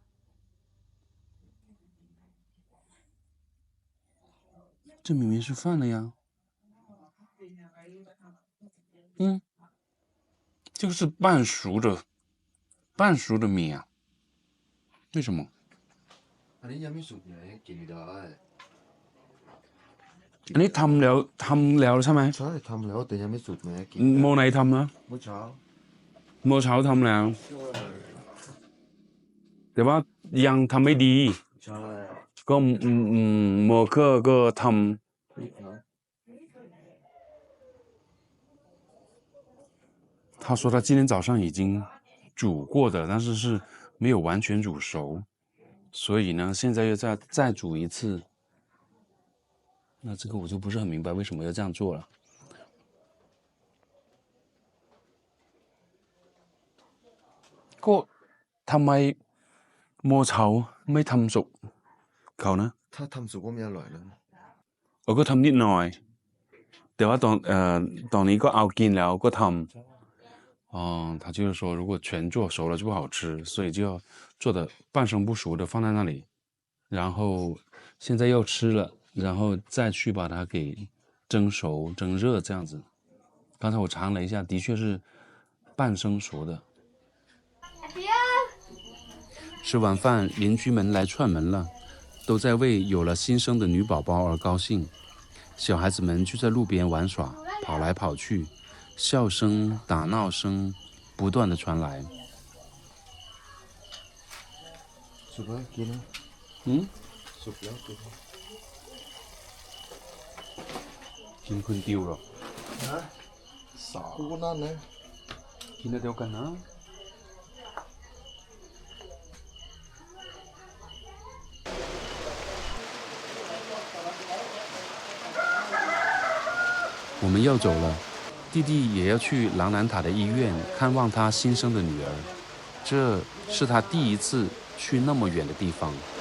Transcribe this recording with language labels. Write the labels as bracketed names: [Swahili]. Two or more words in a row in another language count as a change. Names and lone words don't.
[Chinese] 这明明是饭了呀。这个是半熟的米啊，为什么？ [Thai] อันนี้ทำแล้วใช่ไหม ใช่ทำแล้วแต่ยังไม่สุดแม่กิน โมไหนทำนะ เมื่อเช้า โมเช้าทำแล้ว แต่ว่ายังทำไม่ดี ใช่ ก็โมก็ทำ [Chinese] 他说他今天早上已经煮过的，但是是没有完全煮熟，所以呢，现在又再煮一次。那这个我就不是很明白为什么要这样做了。 [Thai] ก็ทำไมโมเช้าไม่ทำสุกเขานะ ถ้าทำสุกก็ไม่อร่อยแล้ว [Chinese] 我 [Thai] ก็ทำนิดหน่อยแต่ว่าตอนนี้ก็เอากินแล้วก็ทำ [Chinese] 他就是说如果全做熟了就不好吃，所以就要做的半生不熟的放在那里，然后现在又吃了，然后再去把它给蒸熟蒸热这样子。刚才我尝了一下，的确是半生熟的。吃完饭，邻居们来串门了，都在为有了新生的女宝宝而高兴。小孩子们就在路边玩耍，跑来跑去，笑声、打闹声不断的传来。 [Thai] สุกแล้วกินนะสุกแล้วกิน กินคนเดียวหรอ นะกูก็นั่นนะ กินเดียวกันนะ [Chinese] 我们要走了，弟弟也要去朗兰塔的医院看望他新生的女儿，这是他第一次去那么远的地方。